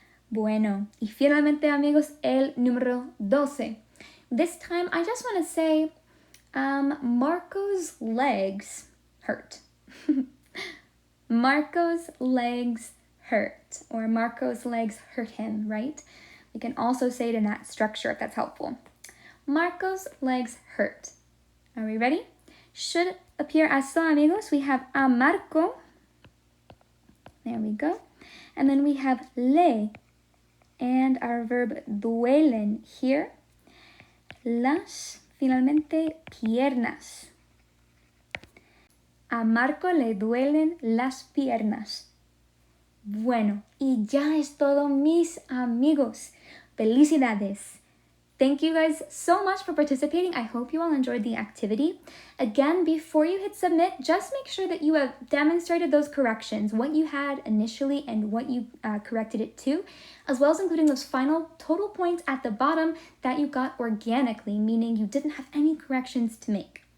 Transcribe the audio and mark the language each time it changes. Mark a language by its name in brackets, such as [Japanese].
[Spanish] Bueno, y finalmente, amigos, el número 12. [English] This time, I just want to say, Marco's legs hurt. Marco's legs hurt, or Marco's legs hurt him, right? We can also say it in that structure if that's helpful. Marco's legs hurt. Are we ready? Should appear as so, amigos. We have a Marco. There we go. And then we have le and our verb duelen here. [Spanish] Las, finalmente, piernas. A Marco le duelen las piernas. Bueno, y ya es todo, mis amigos. Felicidades. [English] Thank you guys so much for participating. I hope you all enjoyed the activity. Again, before you hit submit, just make sure that you have demonstrated those corrections, what you had initially and what you corrected it to, as well as including those final total points at the bottom that you got organically, meaning you didn't have any corrections to make.